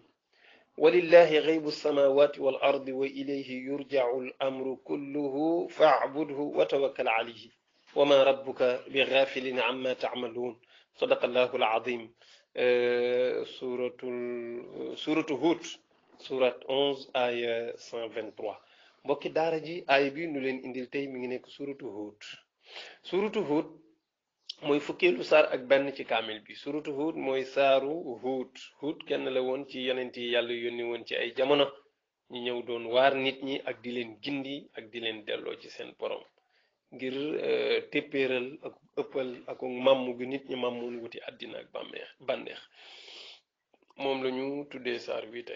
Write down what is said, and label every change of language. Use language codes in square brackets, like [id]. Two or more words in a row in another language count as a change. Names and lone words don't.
[ar] ولله غيب السماوات والأرض وإليه يرجع الأمر كله فاعبده وتوكل عليه وما ربك بغافل عما تعملون. صدق الله العظيم. سورة هود سورة 11 آية 123. [wo] mbokki daara ji aaya bi nu leen indil tey mi ngi nekk suratu Hud mooy fukkeelu saar ak benn ci kaamil bi. suratu Hud mooy saaru Hud kenn la woon ci yonent yi yàlla yónni woon ci ay jamono ñi ñëw doon waar nit ñi ak di leen gindi ak di leen delloo ci seen borom ngir téppéeral ak ëppal ak màmm gu nit ñi màmmoon wuti àddina ak bànneex moom la ñu tuddee saar bi tey.